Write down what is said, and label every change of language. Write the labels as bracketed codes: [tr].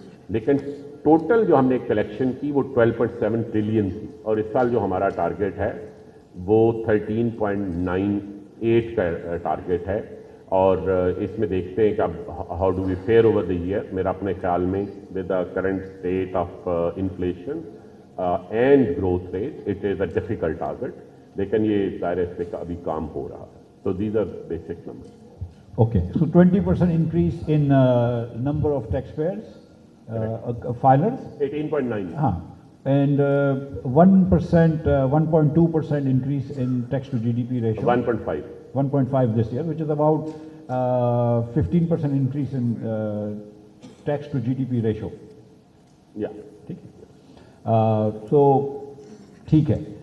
[hi] लेकिन टोटल जो हमने कलेक्शन की वो 12.7 ट्रिलियन थी, और इस साल जो हमारा टारगेट है वो 13.98 का टारगेट है। और इसमें देखते हैं कि अब [en] How do we fare over the year. [hi] मेरा अपने ख्याल में [en] with the current state of inflation and growth rate it is a difficult target, [hi] लेकिन ये ज़ाहिर है इस पर अभी काम हो रहा है। [en] तो these are basic number. Okay, so 20% increase in number of taxpayers, filers. 18.9. And 1%, 1.2% increase in tax to GDP ratio. 1.5. 1.5 this year, which is about 15% increase in tax to GDP ratio. Yeah. [hi] ठीक है, so ठीक है।